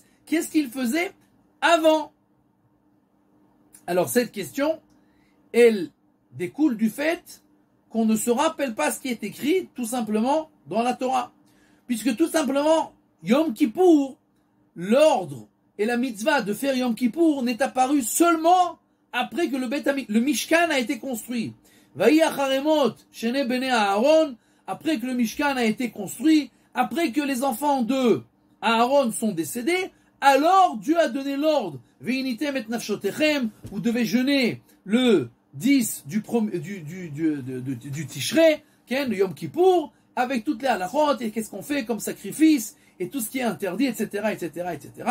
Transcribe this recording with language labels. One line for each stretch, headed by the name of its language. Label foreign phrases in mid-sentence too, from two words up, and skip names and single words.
French: Qu'est-ce qu'ils faisaient avant? Alors cette question, elle découle du fait qu'on ne se rappelle pas ce qui est écrit tout simplement dans la Torah. Puisque tout simplement, Yom Kippour, l'ordre et la mitzvah de faire Yom Kippour n'est apparu seulement après que le Mishkan a été construit.
Hebrew: ויהי אחרי מות שני בני אהרן,
French: après que le Mishkan a été construit, après que les enfants de Aaron sont décédés, alors Dieu a donné l'ordre.
Hebrew: ועניתם את נפשותיכם,
French: vous devez jeûner le 10 du Tishrei, de Yom Kippour, avec toutes les halachot, et qu'est-ce qu'on fait comme sacrifice, et tout ce qui est interdit, etc., etc., etc.